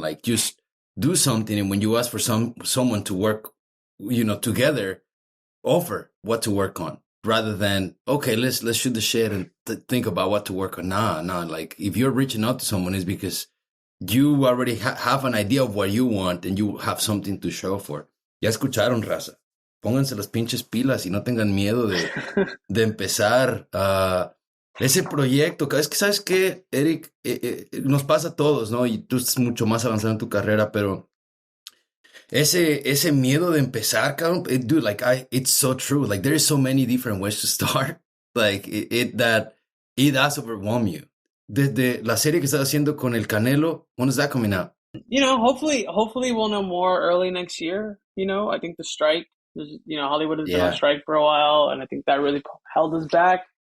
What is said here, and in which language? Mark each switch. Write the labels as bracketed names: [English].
[English] Like just do something. And when you ask for someone to work, you know, together, offer what to work on rather than, okay, let's shoot the shit and think about what to work on. Nah. Like if you're reaching out to someone, it's because you already have an idea of what you want and you have something to show for. [Spanish] Ya escucharon, raza. Pónganse las pinches pilas y no tengan miedo de empezar ese proyecto. Es que, ¿sabes qué, Eric? Nos pasa a todos, ¿no? Y tú estás mucho más avanzado en tu carrera, pero ese miedo de empezar, cabrón, [English] dude, like, it's so true. Like, there is so many different ways to start. Like, it does overwhelm you. [Spanish] Desde la serie que estás haciendo con el Canelo, [English] when is that coming out? Hopefully we'll know more early next year. I think the strike, Hollywood has been on strike for a while, and I think that really held us back.